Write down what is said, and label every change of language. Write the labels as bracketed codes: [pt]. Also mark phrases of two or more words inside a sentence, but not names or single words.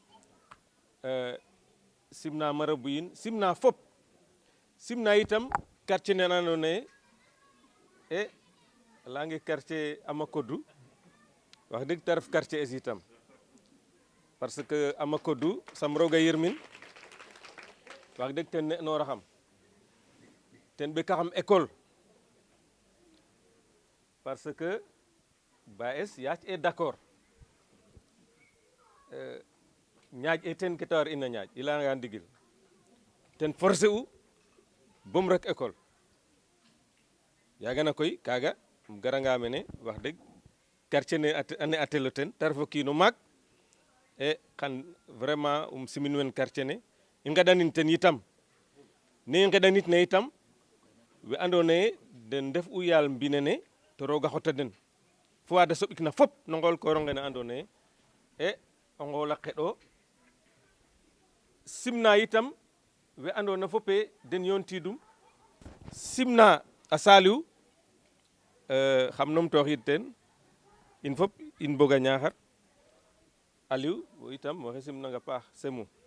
[srr] simna marabu yin simna fop simna itam quartier ne andoona yee layange quartier Amakodou wax dëgg ta ref quartier es itam parce que Amakodou sam roog a yirmin wax dëgg ten ne'nooraxam ten ɓekaxam [fr] école parce que [srr] Baes yaac e d'accord ñaaj e ten ke ta war ina ñaaj i layanga ndigil ten forcé u bom rek école yaaga na koy kaaga um garanga mene wax dëgg quartier ne a telo ten ta ref o kiin o maak e xan vraiment simin wen quartier ne i ngeɗanin ten itam ne i ngeɗanit ne itam we andoona yee den ndef u yaal mbinene to roga xota den fo wa da soɓikna fop no ngool koor ngene andoona yee e o ngool a xeɗo simna itam we andoona fop e den yoontiidum simna a Saliou xam numtooxiid teen in fop in boga Ñaaxar Aliou wo itam waxey simnang a paax Semou